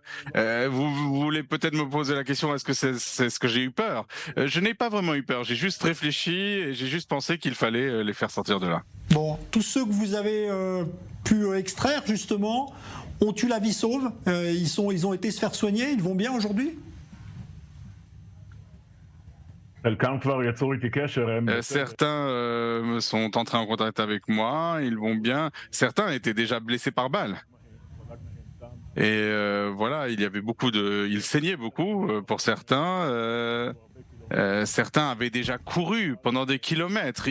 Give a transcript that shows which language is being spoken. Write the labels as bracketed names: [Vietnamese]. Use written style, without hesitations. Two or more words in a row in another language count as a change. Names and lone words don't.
[French] Vous voulez peut-être me poser la question, est-ce que c'est ce que j'ai eu peur? Je n'ai pas vraiment eu peur, j'ai juste réfléchi et j'ai juste pensé qu'il fallait les faire sortir de là. Bon, tous ceux que vous avez pu extraire justement ont eu la vie sauve. Ils ont été se faire soigner. Ils vont bien aujourd'hui? [Hebrew] חלקם כבר יצרו איתי קשר, הם... [French] Certains sont entrés en contact avec moi, ils vont bien. Certains étaient déjà blessés par balle. Et voilà, il y avait ils saignaient beaucoup pour certains. Certains avaient déjà couru pendant des kilomètres.